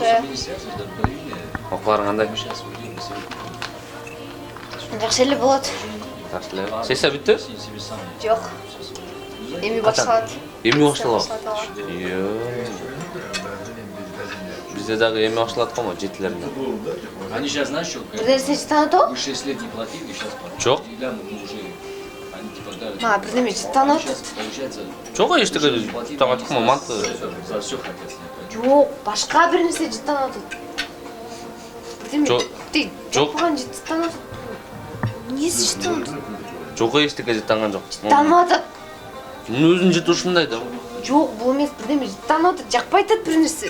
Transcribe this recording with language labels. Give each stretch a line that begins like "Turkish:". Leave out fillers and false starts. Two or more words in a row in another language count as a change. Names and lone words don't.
Kyrgyz: Окууларың кандай? Жакшы эле болот. Жакшы эле. Сессия бүттү? Жок. Эми башталат. Эми башталат. Бизде дагы эми башталат го, жетилеринде.
Russian: Они сейчас, знаешь, что?
Kyrgyz: Бир нерсе жыттанат?
Russian: Мы 6 лет не платили, сейчас платим.
Kyrgyz: Жок.
Russian: Мы уже, они типа дали.
Kyrgyz: Бир неме жыттанат?
Russian: Сейчас получается,
Kyrgyz: Жок, эчтеке жыттанат го, манты.
Russian: за все хотят снять.
Kyrgyz: Жок, башка бир нерсе жыттанат. Жок. Жок болгон жыттанат. Эмнеси жыттанат? Жок, эчтеке жыттанган жок. Жыттанып атат. Өзүнүн жыты ушундай да. Жок, бул эмес, бир неме жыттанып атат, жакпай атат бир нерсе.